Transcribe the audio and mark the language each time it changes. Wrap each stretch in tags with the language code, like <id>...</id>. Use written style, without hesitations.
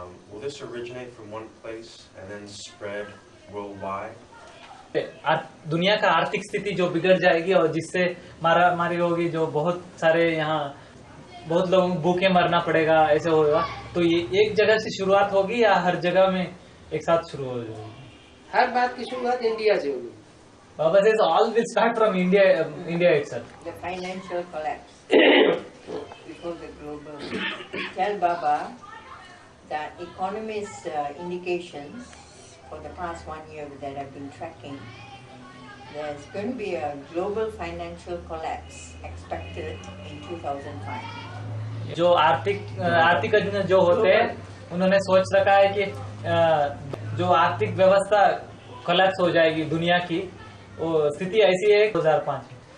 <en>Will this originate from one place and then spread worldwide?</en> <hi>दुनिया का आर्थिक स्थिति जो बिगड़ जाएगी और जिससे मारामारी होगी, जो बहुत सारे यहाँ बहुत लोगों को भूखे मरना पड़ेगा, ऐसे होगा, तो ये एक जगह से शुरुआत होगी या हर जगह में एक साथ शुरू हो जाएगी? हर बात की शुरुआत इंडिया से होगी.</hi> <en>Baba says all will start from India, India itself. The financial collapse before the global. Tell Baba that economists' indications for the past 1 year that I've been tracking, there's going to be a global financial collapse expected in 2005.</en> <hi>जो आर्थिक जो होते हैं उन्होंने सोच रखा है कि जो आर्थिक व्यवस्था कोलैप्स हो जाएगी दुनिया की, वो स्थिति ऐसी है 2005 में.</hi>